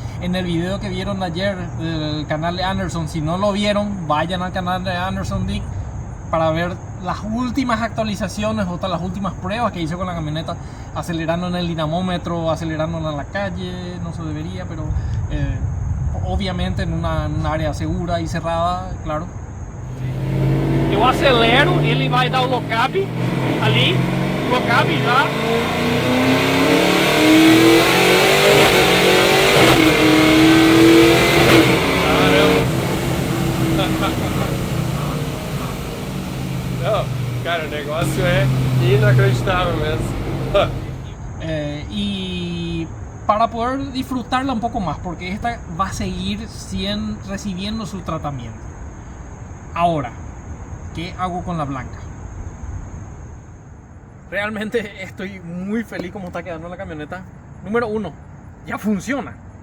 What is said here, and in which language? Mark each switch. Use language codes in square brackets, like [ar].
[es] En el video que vieron ayer del canal de Anderson, si no lo vieron, vayan al canal de Anderson Dick para ver las últimas actualizaciones o las últimas pruebas que hice con la camioneta, acelerando en el dinamómetro, acelerando en la calle. No se debería, pero obviamente en una área segura y cerrada, claro. [pt] Eu acelero, ele vai dar o lock-up ali, lock-up já. Não, cara, o negócio é inacreditável mesmo. [es] Y para poder disfrutarla un poco más, porque esta va a seguir recibiendo su tratamiento. Ahora, ¿qué hago con la blanca? Realmente estoy muy feliz como está quedando la camioneta. Número 1, ya funciona.